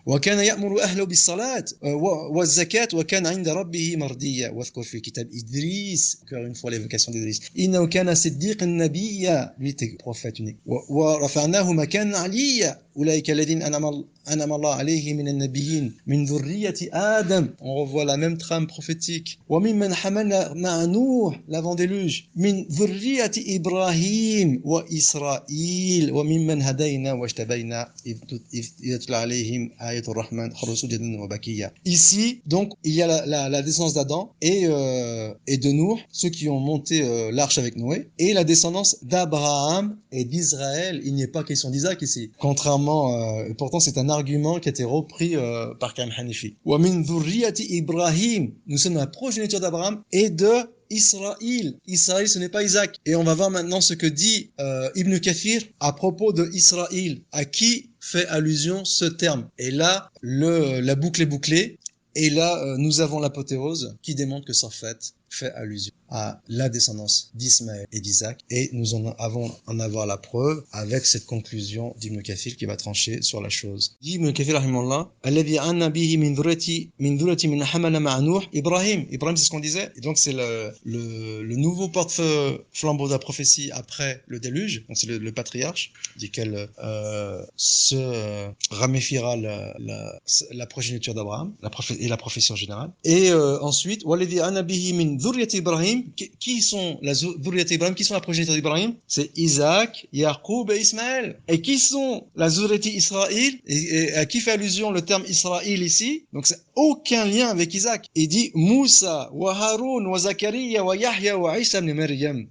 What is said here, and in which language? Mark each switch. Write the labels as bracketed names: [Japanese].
[Arabic] وكان يأمر أهله بالصلاة والزكاة وكان عند ربه مرضيا. واذكر في كتاب إدريس. [French] Encore une fois l'évocation d'Idriss. [Arabic] إنه كان صديقا نبيا. [French] Lui était prophète unique. [Arabic] ورفعناه مكانا عليا. أولئك الذين أنعم الله عليهم من النبيين من ذرية آدم. [French] On revoit la même trame prophétique. [Arabic] وممن حملنا مع نوح l'avant-déluge. من ذرية إبراهيم وإسرائيل وممن هدينا واجتبينا إذ يتلى عليهم آية الرحمن خرجوا سجدا وبكيا. [French] Ici, donc, il y a la descendance d'Adam et de Noé, ceux qui ont monté l'arche avec Noé, et la descendance d'Abraham et d'Israël. Il n'y est pas question d'Isaac ici. Contrairement, pourtant c'est un argument qui a été repris par Karim Hanifi. [Arabic] وَمِنْ ذُرِّيَّةِ إِبْرَاهِيم. [French] Nous sommes la progéniture d'Abraham et de Israël. Israël, ce n'est pas Isaac. Et on va voir maintenant ce que dit Ibn Kathir à propos de Israël. À qui fait allusion ce terme? Et là, la boucle est bouclée. Et là, nous avons l'apothéose qui démontre que Safat fait allusion à la descendance d'Ismaël et d'Isaac. Et nous en avoir la preuve avec cette conclusion d'Ibn Kathir qui va trancher sur la chose. Dit Ibn Kathir, rahimahullah, [Arabic] الذي عنا به من ذرية من حمل مع نوح Ibrahim. [French] Ibrahim, c'est ce qu'on disait. Et donc, c'est le nouveau porte-flambeau de la prophétie après le déluge. Donc, c'est le patriarche, duquel se ramifiera la progéniture d'Abraham, et la prophétie en général. Et ensuite, [Arabic] وَالَّذِي عَنَا بِهِ مِنْ ذُرِّيَّةِ إِبْرَاهِيم. [French] Qui sont la ذُرِّيَّةِ Ibrahim? Qui sont la progéniture d'Ibrahim? C'est Isaac, Yacoub et Ismaël. Et qui sont la ذُرِّيَّةِ Israël? Et à qui fait allusion le terme Israël ici? Donc c'est aucun lien avec Isaac. Il dit Moussa, wa Haroun, wa Zakaria, wa Yahya, wa Isa ibn Maryam.